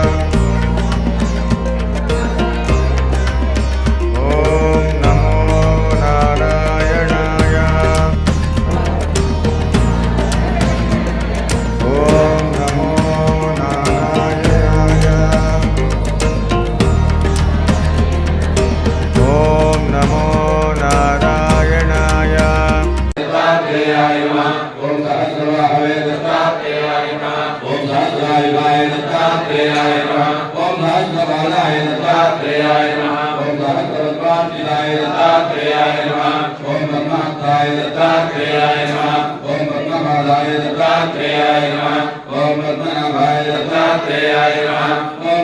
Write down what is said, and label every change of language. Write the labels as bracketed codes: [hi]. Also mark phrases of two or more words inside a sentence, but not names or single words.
[sa] ఓం నమో నారాయణాయ ఓం నమో నారాయణాయ ఓం నమో నారాయణాయ దత్తాత్రేయాయ నమః ఓం సహస్రబాహవే దత్తాత్రేయాయ నమః ఓం సహస్రాయుధాయ దత్తాత్రేయాయ నమః ఓం సహస్రబాలాయ దత్తాత్రేయాయ నమః ఓం సహస్రవత్వార్చితాయ దత్తాత్రేయాయ నమః ఓం బ్రహ్మాత్రాయ దత్తాత్రేయాయ నమః ఓం బ్రహ్మపాదాయ దత్తాత్రేయాయ నమః ఓం పద్మనాభాయ దత్తాత్రేయాయ నమః ఓం